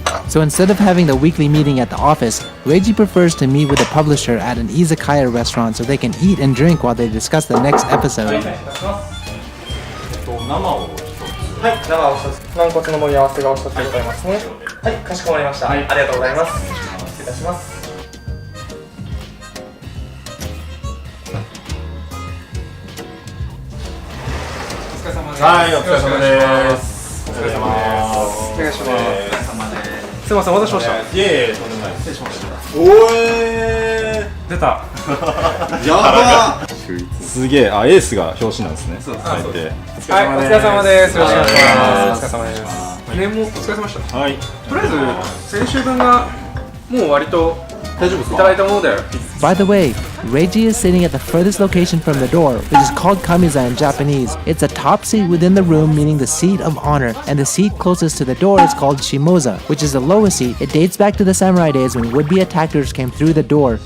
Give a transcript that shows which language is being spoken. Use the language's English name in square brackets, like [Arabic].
[English] So instead of having the weekly meeting at the office, Reiji prefers to meet with the publisher at an izakaya restaurant so they can eat and drink while they discuss the next episode. [Japanese] を一つ。はい、生を一つ。軟骨の盛り合わせがお一つでございますね。はい、かしこまりました。ありがとうございます。失礼いたします。お疲れ様です。はい、お疲れ様です。お疲れ様です。お願いします。すみません、お待たせしました。いえいえ、とんでもない。失礼しました。お出た。やばすげえ、あ、エースが表紙なんですね。そうです。はい、お疲れ様です。よろしくお願いします。お疲れ様です。年もお疲れ様でした。はい。とりあえず先週分がもう割と大丈夫ですか？いただいたもので。 [English] By the way, Reiji is sitting at the furthest location from the door, which is called kamiza in Japanese. It's a top seat within the room, meaning the seat of honor, and the seat closest to the door is called shimoza, which is the lowest seat. It dates back to the samurai days when would-be attackers came through the door.